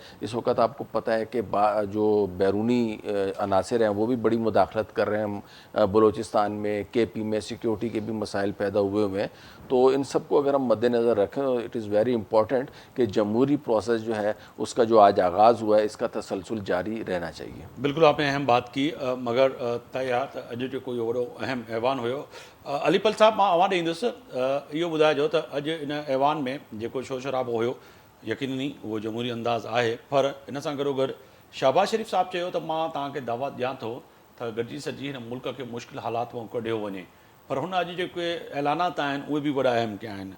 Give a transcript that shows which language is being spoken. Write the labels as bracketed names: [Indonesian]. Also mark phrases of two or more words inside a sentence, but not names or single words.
[Urdu] اس وقت آپ کو پتہ ہے کہ جو بیرونی عناصر ہیں وہ بھی بڑی مداخلت کر رہے ہیں بلوچستان میں، کے پی میں سیکیورٹی کے بھی مسائل پیدا ہوئے ہیں، تو ان سب کو اگر ہم مد نظر رکھیں، [English] it is very important [Urdu] کہ جمہوری پروسیس جو ہے اس کا جو آج آغاز ہوا ہے اس کا تسلسل جاری رہنا چاہیے۔ بالکل آپ نے اہم بات کی، مگر [Sindhi] تیار अॼु जेको इहो वॾो अहम ऐवान हुयो। अलीपल साहब, मां अवां ॾींदुसि, इहो ॿुधाइजो त अॼु इन ऐवान में जेको शोर शराबो हुयो, यकीनी उहो जमहूरी अंदाज़ आहे, पर इन सां गॾोगॾु शहबाज शरीफ़ साहिबु चयो त मां तव्हांखे दावत ॾियां थो त गॾिजी सॼी हिन मुल्क खे मुश्किल हालात मां कढियो वञे, पर हुन अॼु जेके ऐलानात आहिनि उहे बि वॾा अहम कया आहिनि।